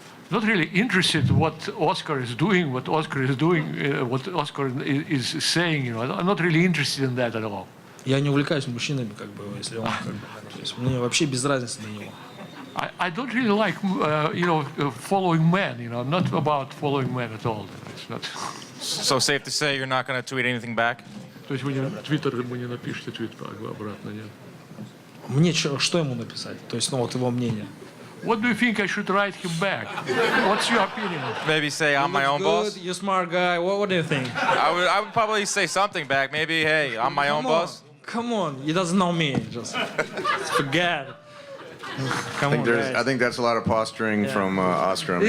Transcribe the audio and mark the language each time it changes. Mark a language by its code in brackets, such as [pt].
[en] Not really interested what Oscar is doing, what Oscar is saying, you know. I'm not really interested in that at all. [ru] Я не увлекаюсь мужчинами, как бы, если он, как бы, то есть мне вообще без разницы до него. [en] I don't really like, following men, you know. I'm not about following men at all. It's not. So safe to say you're not going to tweet anything back? [ru] То есть вы не Твиттер, вы не напишите твит обратно, нет? Мне что ему написать? То есть, ну вот его мнение. [en] What do you think I should write him back? What's your opinion? Maybe say I'm my own boss? You're a smart guy. What do you think? I would probably say something back. Maybe, hey, I'm my own boss. Come on. He doesn't know me. Just forget. I think that's a lot of posturing from Oscar. I mean,